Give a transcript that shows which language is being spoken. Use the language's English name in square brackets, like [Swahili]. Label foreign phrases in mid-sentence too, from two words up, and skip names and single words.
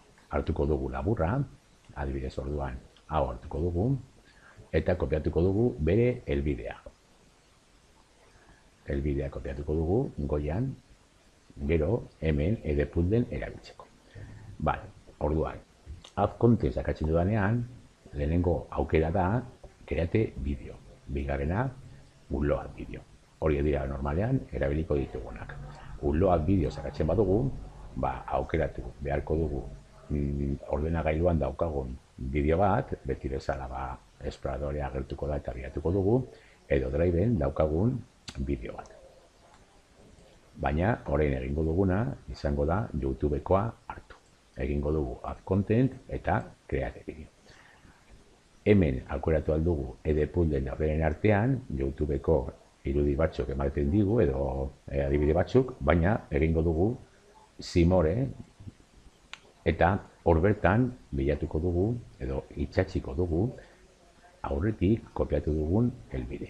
[Basque] Hartuko dugu laburra, adibidez orduan, hau hartuko dugu, eta kopiatuko dugu bere helbidea. Helbidea kopiatuko dugu, goian, gero, hemen edepuzzlen erabiltzeko. Orduan, [English] add content [Basque] sakatzen dudanean, lehenengo aukera da, [English] kreate bideo. [Basque] Bigarrena, [English] upload bideo. [Basque] Hori dira normalean, erabiliko ditugunak. [English] Upload bideo [Basque] sakatzen badugu, aukeratu beharko dugu ordenagailuan daukagun bideo bat, beti bezala esploradorea agertuko da eta bilatuko dugu, edo driven daukagun bideo bat. Baina, orain egingo duguna, izango da YouTubekoa hartu. Egingo dugu [English] add content [Basque] eta [English] create bideo. [Basque] Hemen aukeratu aldugu edepuzzlen horren artean, YouTubeko irudi batzuk ematen digu, edo adibide batzuk, baina egingo dugu Simore, eta hor bertan bilatuko dugu, edo itxatziko dugu, aurretik kopiatu dugun helbidea.